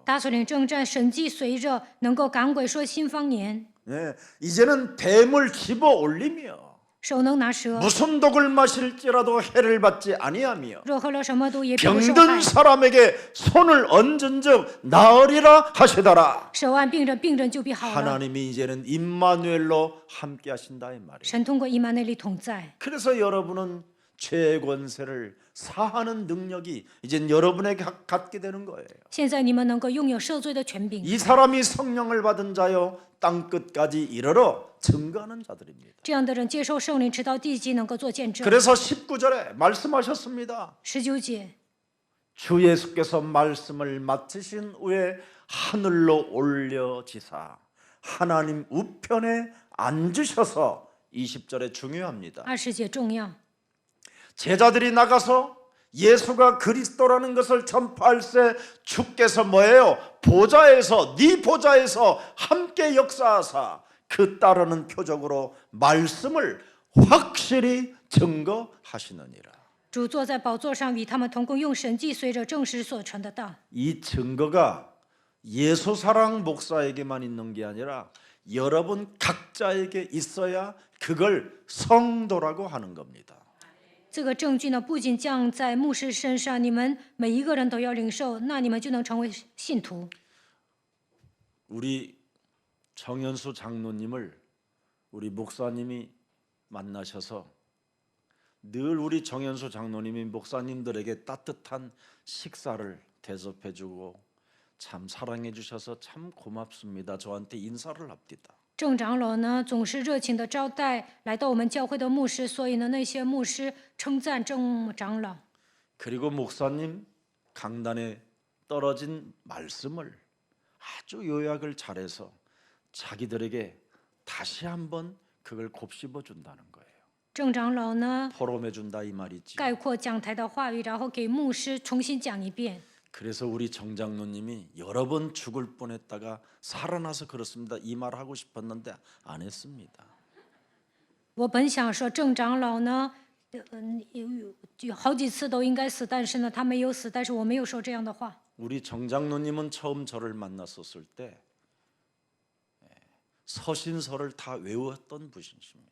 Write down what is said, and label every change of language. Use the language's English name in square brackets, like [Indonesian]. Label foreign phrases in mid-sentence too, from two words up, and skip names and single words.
[Chinese] 打属灵征战，神迹随着，能够赶鬼，说新方言， [Korean] 네, 이제는 뱀을 집어 올리며 [Chinese] 手能拿蛇， [Korean] 무슨 독을 마실지라도 해를 받지 아니하며 [Chinese] 若喝了什么毒也并不受 [Korean] 병든 [Chinese] 害。 [Korean] 사람에게 손을 얹은즉 나으리라 하시더라. [Chinese] 手按病人，病人就必好了。 [Korean] 하나님이 이제는 임마누엘로 함께 하신다 이 말이에요. [Chinese] 神通过以马内利同在， [Korean] 그래서 여러분은 죄의 권세를 사하는 능력이 이젠 여러분에게 갖게 되는 거예요. [Chinese] 现在你们能够拥有赦罪的权柄。 [Korean] 이 사람이 성령을 받은 자요 땅 끝까지 이르러 증거하는 자들입니다. [Chinese] 这样的人接受圣灵，直到地极，能够做见证。 [Korean] 그래서 19절에 말씀하셨습니다. [Chinese] 19节， [Korean] 주 예수께서 말씀을 마치신 후에 하늘로 올려지사 하나님 우편에 앉으셔서 20절에 중요합니다. [Chinese] 20 节重要。 [Korean] 제자들이 나가서 예수가 그리스도라는 것을 전파할 때 주께서 뭐예요? 보좌에서 네 보좌에서 함께 역사하사 그 따르는 표적으로 말씀을 확실히 증거하시느니라. [Chinese] 主坐在宝座上，与他们同工，用神迹随着证实所传的道。 [Korean] 이 증거가 예수사랑 목사에게만 있는 게 아니라 여러분 각자에게 있어야 그걸 성도라고 하는 겁니다. [Chinese] 这个证据呢，不仅降在牧师身上，你们每一个人都要领受，那你们就能成为信徒。 [Korean] 우리 정현수 장로님을 우리 목사님이 만나셔서 늘 우리 정현수 장로님이 목사님들에게 따뜻한 식사를 대접해주고 참 사랑해주셔서 참 고맙습니다. 저한테 인사를 합디다. [Chinese] 郑长老呢，总是热情的招待来到我们教会的牧师，所以呢，那些牧师称赞郑长老。 [Korean] 그리고 목사님 강단에 떨어진 말씀을 아주 요약을 잘해서 자기들에게 다시 한번 그걸 곱씹어 준다는 거예요. [Chinese] 郑长老呢， [Korean] 포럼해 준다 이 말이지. [Chinese] 概括讲台的话语，然后给牧师重新讲一遍。 [Korean] 그래서 우리 정장로님이 여러 번 죽을 뻔했다가 살아나서 그렇습니다. 이 말 하고 싶었는데 안 했습니다. [Chinese] 我本想说郑长老呢，有好几次都应该死，但是呢，他没有死，但是我没有说这样的话。 [Korean] 우리 정장로님은 처음 저를 만났었을 때 서신서를 다 외웠던 분이십니다.